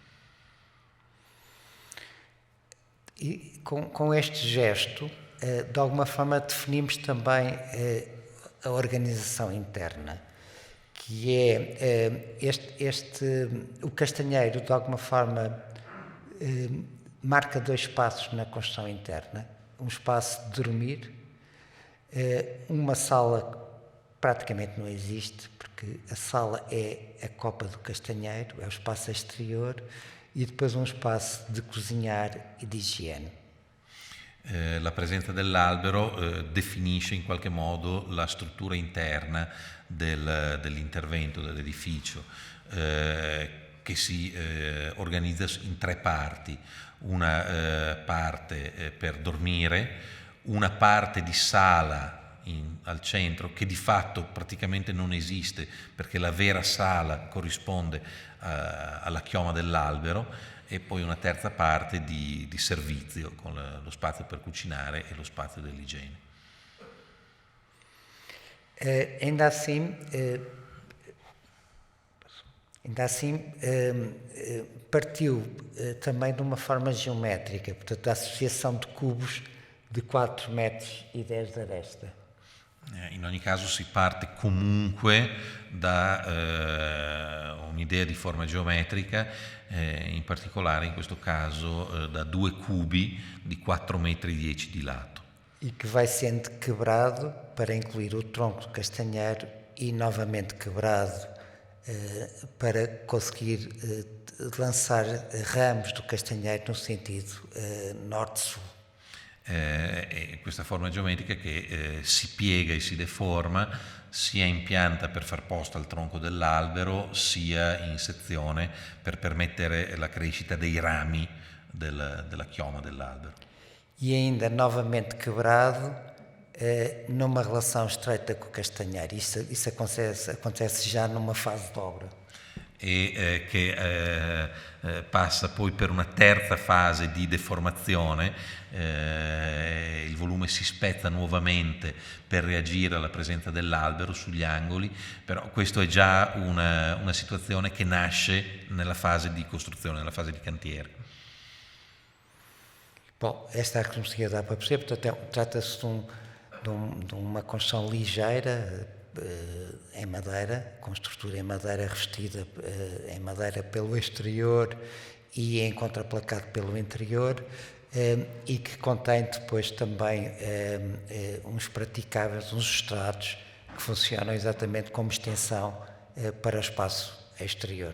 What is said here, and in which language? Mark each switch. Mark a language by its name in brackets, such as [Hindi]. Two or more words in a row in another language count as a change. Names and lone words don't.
[Portuguese] E com este gesto, de alguma forma definimos também a organização interna, que é o castanheiro, de alguma forma, marca dois espaços na construção interna. Um espaço de dormir, uma sala praticamente não existe, porque a sala é a copa do castanheiro, é o espaço exterior, e depois um espaço de cozinhar e [Italian] di igiene. La presenza dell'albero definisce in qualche modo la struttura interna dell'intervento, dell'edificio, che si organizza in tre parti: una parte per dormire, una parte di sala al centro, che di fatto praticamente non esiste perché la vera sala corrisponde alla chioma dell'albero, e poi una terza parte di servizio con lo spazio per cucinare e lo spazio dell'igiene. [Portuguese] Ainda assim, partiu também de uma forma geométrica, portanto, a associação de cubos de 4 metros e 10 de aresta. [Italian] In ogni caso si parte comunque da un'idea di forma geometrica, in particolare in questo caso da 2 cubi di 4,10 metri di lato. [Portuguese] E que vai sendo quebrado para incluir o tronco do castanheiro e novamente quebrado para conseguir lançar ramos do castanheiro no sentido norte-sul. [Italian] E questa forma geometrica che si piega e si deforma, sia in pianta per far posto al tronco dell'albero, sia in sezione per permettere la crescita dei rami della chioma dell'albero. [Portuguese] E ainda novamente quebrado numa relação estreita com o castanheiro. Isso acontece já numa fase de obra. [Italian] E che passa poi per una terza fase di deformazione, il volume si spezza nuovamente per reagire alla presenza dell'albero sugli angoli, però questo è già una situazione che nasce nella fase di costruzione, nella fase di cantiere. [Portuguese] Bom, esta é a que conseguia dar para perceber, portanto, trata-se de uma construção ligeira, em madeira, com estrutura em madeira revestida em madeira pelo exterior e em contraplacado pelo interior, e que contém depois também uns praticáveis, uns estrados que funcionam exatamente como extensão para o espaço exterior.